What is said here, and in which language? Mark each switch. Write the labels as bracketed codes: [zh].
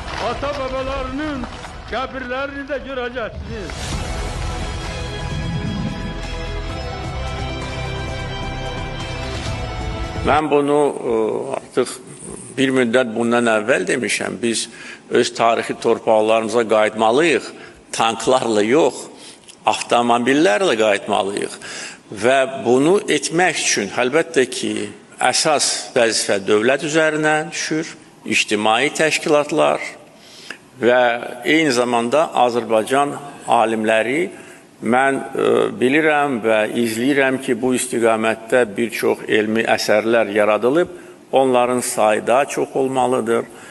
[tr] Ata babalarının kabirlerini de göreceksiniz. Ben bunu artık bir müddet bundan evvel demişim. [az] Biz öz tarixi torpaqlarımıza qayıtmalıyıq. Tanklarla yox, avtomobillərlə qayıtmalıyıq. Və bunu etmək üçün əlbəttə ki, əsas vəzifə dövlət üzərinə düşür, ictimai təşkilatlar və eyni zamanda Azərbaycan alimləri. Mən bilirəm və izləyirəm ki, bu istiqamətdə bir çox elmi əsərlər yaradılıb. Onların sayı daha çox olmalıdır.